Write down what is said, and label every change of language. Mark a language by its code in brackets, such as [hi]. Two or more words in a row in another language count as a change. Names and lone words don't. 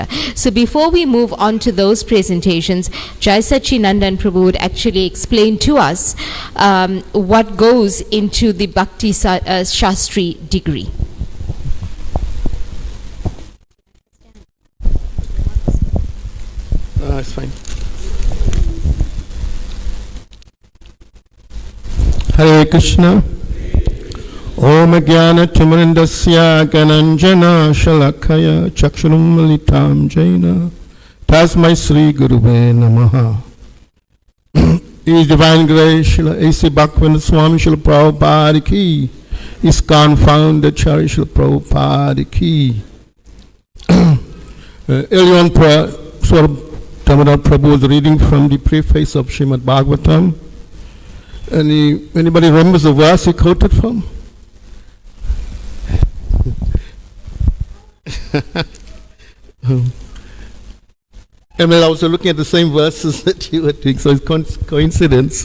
[en] So before we move on to those presentations, Jai Sachinandan Prabhu would actually explain to us what goes into the Bhakti Shastri degree. It's fine. Hare Krishna. [sa] Om Jnana Timirandasya Gananjana Shalakaya Chakshurum Malitam Jaina Tasmai Sri Guruve Namaha. [en] His Divine Grace Srila A.C. Bhaktivedanta Swami Srila Prabhupada Ki. ISKCON Founder Charya Srila Prabhupada Ki. Earlier on, Swarup Damodar Prabhu was reading from the preface of Srimad Bhagavatam. Anybody remembers the verse he quoted from? I was looking at the same verses that you were doing, so it's coincidence.